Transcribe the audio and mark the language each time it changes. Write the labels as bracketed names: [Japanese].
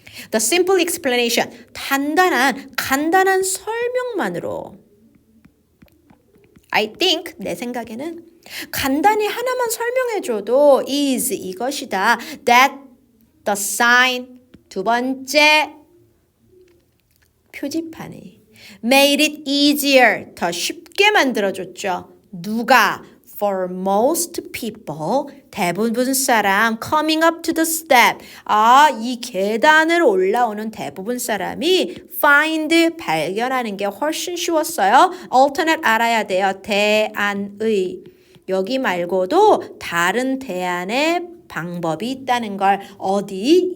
[English] The simple explanation, [Korean] 간단한 설명만으로 I think, 내 생각에는 간단히 하나만 설명해줘도 is 이것이다. [English] That the sign, [Korean] 두 번째 표지판이 [English] made it easier, [Korean] 더 쉽게 만들어줬죠. 누가? [English] For most people, [Korean] 대부분 사람 [English] coming up to the step. [Korean] 이 계단을 올라오는 대부분 사람이 find, 발견하는 게 훨씬 쉬웠어요. alternate 알아야 돼요. 대안의. 여기 말고도 다른 대안의 방법이 있다는 걸 어디?